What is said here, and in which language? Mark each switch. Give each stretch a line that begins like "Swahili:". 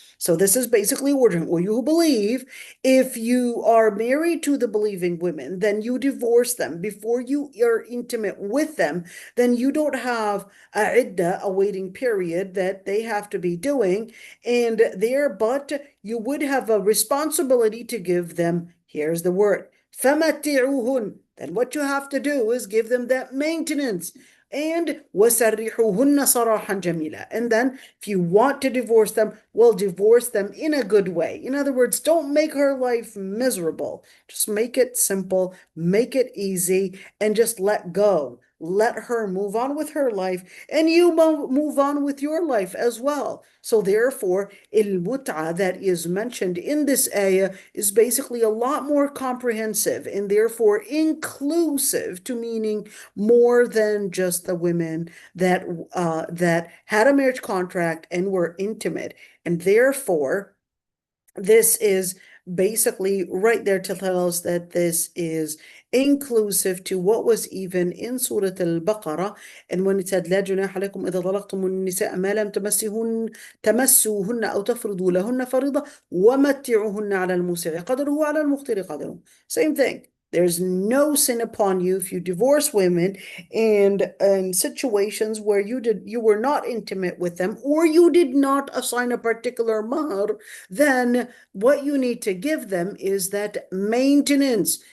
English: So this is basically ordering, or you who believe, if you are married to the believing women, then you divorce them before you are intimate with them, then you don't have a idda, a waiting period that they have to be doing, and there, but you would have a responsibility to give them, here's the word, فَمَتِّعُوهُنْ. Then what you have to do is give them that maintenance. And
Arabic: وَسَرِّحُوهُنَّ صَرَاحًا جَمِيلًا.
English: And then if you want to divorce them, well, divorce them in a good way. In other words, don't make her life miserable. Just make it simple, make it easy, and just let go. let her move on with her life, and you move on with your life as well. So therefore, al-mut'a that is mentioned in this ayah is basically a lot more comprehensive and therefore inclusive, to meaning more than just the women that had a marriage contract and were intimate. And therefore, this is basically right there to tell us that this is inclusive to what was even in Surah Al-Baqarah. And when it said
Arabic: لا جناح عليكم إذا طلقتم النساء ما لم تمسوهن أو تفرضوا لهن فريضة ومتعوهن على الموسع قدره وعلى المقتر قدره.
English: Same thing. There's no sin upon you if you divorce women and in situations where you were not intimate with them or you did not assign a particular mahr, then what you need to give them is that maintenance.